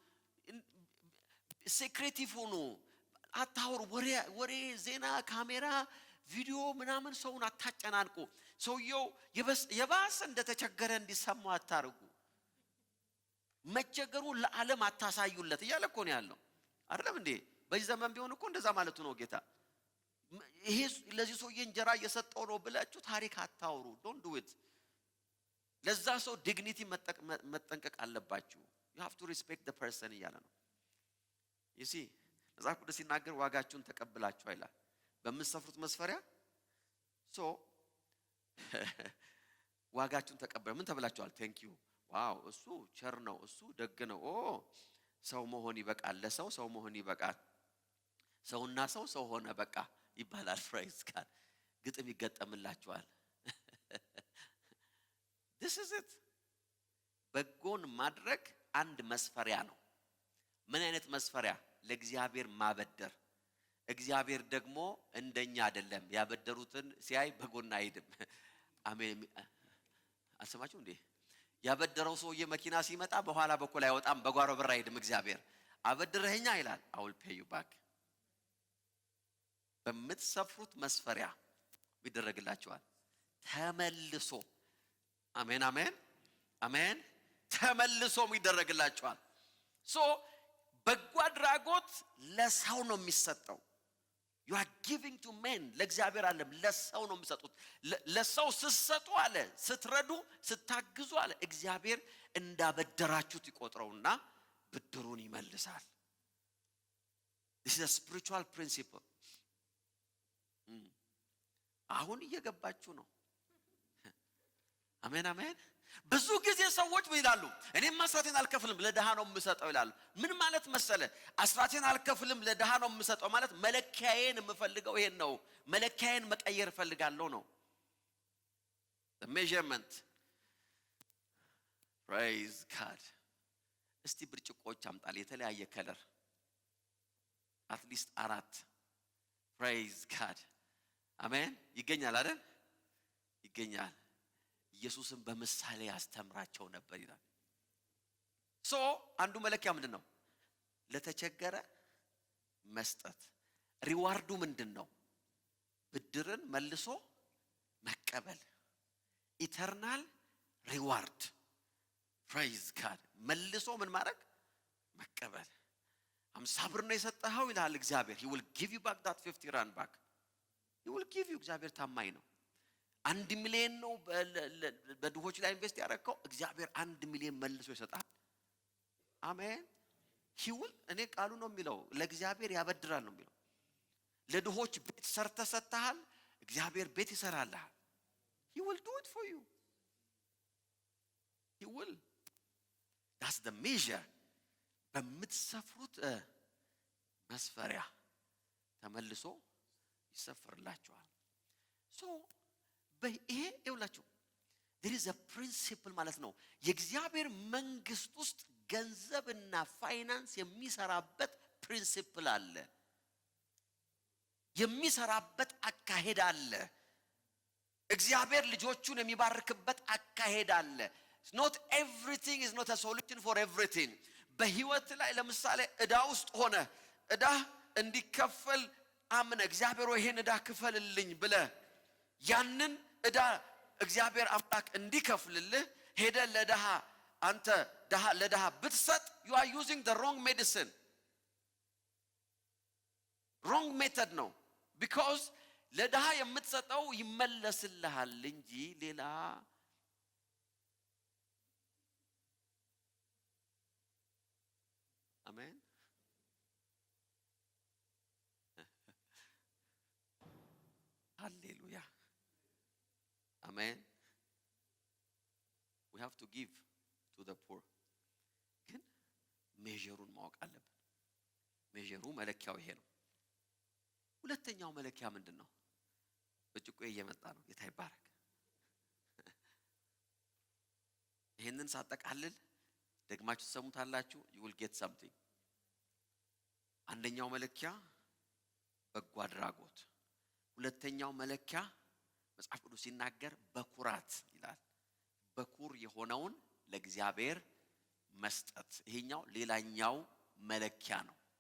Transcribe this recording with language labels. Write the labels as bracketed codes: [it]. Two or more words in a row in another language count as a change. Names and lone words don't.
[am] ሴክሬቲቭ ሁኑ፣ አታውሩ። ወሬ፣ ዜና፣ ካሜራ፣ ቪዲዮ ምናምን ሰውን አታጨናንቁ። ሰውየው የባሰ እንደተቸገረ እንዲሰማው አታርጉ። መቸገሩን ለዓለም አታሳዩለት እያለ እኮ ነው ያለው አይደለም እንዴ? በዚህ ዘመን ቢሆን እኮ እንደዛ ማለቱ ነው ጌታ። ይሄ ለዚህ ሰውዬ እንጀራ እየሰጠው ነው ብላችሁ ታሪክ አታውሩ። [en] don't do it። [am] ለዛ ሰው ዲግኒቲ መጠንቀቅ አለባችሁ። [en] you have to respect the person [am] እያለ ነው። [en] you see [am] መጽሐፍ ቅዱስ ሲናገር ዋጋችሁን ተቀብላችሁ ይላል። በምትሰፍሩት መስፈሪያ ዋጋችሁን ተቀበሉ። ምን ተብላችኋል? [en] thank you። [am] ዋው እሱ ቸር ነው፣ እሱ ደግ ነው። ሰው መሆን ይበቃል፣ ለሰው ሰው መሆን ይበቃል። ሰውና ሰው ሆነ በቃ ይባላል። ፍሬዝ ጋር ግጥም ይገጠምላችኋል። [en] this is it። [am] በጎን ማድረግ አንድ መስፈሪያ ነው። ምን አይነት መስፈሪያ? ለእግዚአብሔር ማበደር። እግዚአብሔር ደግሞ እንደኛ አይደለም። ያበደሩትን ሲያይ በጎን አይሄድም። አሜን። አልሰማችሁ እንዴ? ያበደረው ሰውዬ መኪና ሲመጣ በኋላ በኩል አይወጣም፣ በጓሮ በር አይሄድም። እግዚአብሔር አበድረኸኛ ይላል፣ [en] I will pay you back። [am] በምትሰፍሩት መስፈሪያ ይደረግላችኋል ተመልሶ። አሜን አሜን አሜን። ተመልሶ ይደረግላችኋል። በጎ አድራጎት ለሰው ነው የሚሰጠው። [en] you are giving to men። [am] ለእግዚአብሔር ዓለም ለሰው ነው የሚሰጡት። ለሰው ስትሰጡ አለ፣ ስትረዱ፣ ስታግዙ አለ እግዚአብሔር እንዳበደራችሁት ይቆጥረውና ብድሩን ይመልሳል። [en] this is a spiritual principle። [am] አሁን እየገባችሁ ነው? አሜን አሜን። ብዙ ጊዜ ሰዎች ይላሉ እኔም አስራቴን አልከፍልም ለድሃ ነው የምሰጠው ይላሉ። ምን ማለት መሰለ? አስራቴን አልከፍልም ለድሃ ነው የምሰጠው ማለት መለኪያዬን የምፈልገው ይሄን ነው። መለኪያዬን መቀየር እፈልጋለሁ ነው። [en] the measurement። praise God። [am] እስቲ ብርጭቆች አምጣል የተለያየ ከለር [en] at least 4። praise God። [am] አሜን። ይገኛል አይደል? ይገኛል። ኢየሱስን በምሳሌ ያስተምራቸው ነበር ይላል። አንዱ መለኪያ ምንድነው? ለተቸገረ መስጠት። ሪዋርዱ ምንድነው? ብድርን መልሶ መቀበል። [en] eternal reward praise God። [am] መልሶ ምን ማድረግ? መቀበል። 50 ብር ነው የሰጠኸው ይላል እግዚአብሔር። [en] he will give you back that 50 rand back. he will give you። [am] እግዚአብሔር ታማኝ ነው። 1 ሚሊዮን ነው በድሆች ላይ ኢንቨስት ያደረከው፣ እግዚአብሔር 1 ሚሊዮን መልሶ ይሰጣል። አሜን። [en] he will [am] እኔ ቃሉ ነው የሚለው ለእግዚአብሔር ያበድራል ነው የሚለው። ለድሆች ቤት ሰርተህ ሰጥተሃል፣ እግዚአብሔር ቤት ይሰራልሃል። [en] he will do it for you. he will. that's the measure። [am] በምትሰፍሩት መስፈሪያ ተመልሶ ይሰፍርላችኋል። so በይሄ ይውላችሁ [en] there is a principle [am] ማለት ነው። የእግዚአብሔር መንግስት ውስጥ ገንዘብና ፋይናንስ የሚሰራበት ፕሪንሲፕል አለ፣ የሚሰራበት አካሄድ አለ። እግዚአብሔር ልጆቹን የሚባርክበት አካሄድ አለ። [en] not everything is not a solution for everything። [am] በህይወት ላይ ለምሳሌ ዕዳ ውስጥ ሆነ ዕዳ እንዲከፈል አምነ እግዚአብሔር ወይ ይሄን ዕዳ ክፈልልኝ ብለ ያንን ዕዳ እግዚአብሔር አምላክ እንዲከፍልልህ ሄደ ለደሃ አንተ ለደሃ ብትሰጥ [en] you are using the wrong medicine, wrong method [am] ነው። because ለደሃ የምትሰጠው ይመለስልሃል እንጂ ሌላ አሜን። ሃሌሉያ አሜን። [en] we have to give to the poor። [am] ግን ሜጀሩን ማወቅ አለብን። ሜጀሩ መለኪያው ይሄ ነው። ሁለተኛው መለኪያ ምንድነው? በጭቆ እየመጣ ነው። ጌታ ይባረክ። ይሄንን ሳጠቃልል ደግማችሁ ተሰሙታላችሁ። [en] you will get something። [am] አንደኛው መለኪያ በጎ አድራጎት፣ ሁለተኛው መለኪያ መጽሐፍ ቅዱስ ሲናገር በኩራት ይላል። በኩር የሆነውን ለእግዚአብሔር መስጠት። ይሄኛው ሌላኛው መለኪያ ነው፣